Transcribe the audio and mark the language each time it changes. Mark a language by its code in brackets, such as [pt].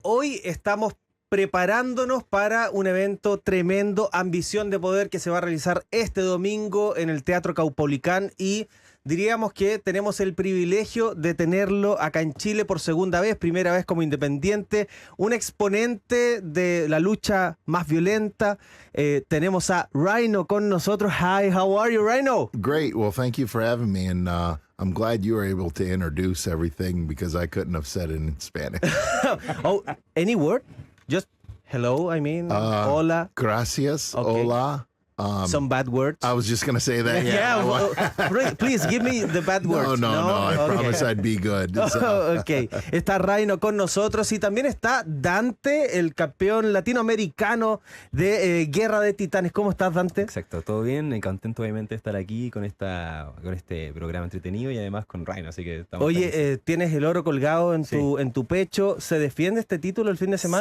[es] hoy estamos preparándonos para un evento tremendo, Ambición de Poder, que se va a realizar este domingo en el Teatro Caupolicán, y diríamos que tenemos el privilegio de tenerlo acá en Chile por segunda vez, primera vez como independiente, un exponente de la lucha más violenta. Tenemos a Rhyno con nosotros. [en] Hi, how are you, Rhyno? Great. Well, thank you for having me, and I'm glad you were able to introduce everything because I couldn't have said it in Spanish. Oh, any word? Just hello, I mean, hola. [es] Gracias. [en] Okay. [es] Hola. [en] Some bad words. I was just going to say that. Please give me the bad words. No. I promise I'd be good. So. Ok. [es] Está Rhyno con nosotros y también está Dante, el campeón latinoamericano de Guerra de Titanes. ¿Cómo estás, Dante? Exacto, todo bien. Contento, obviamente, de estar aquí con este programa entretenido y además con Rhyno. Así que estamos. Oye, tienes el oro colgado en tu pecho. ¿Se defiende este título el fin de semana?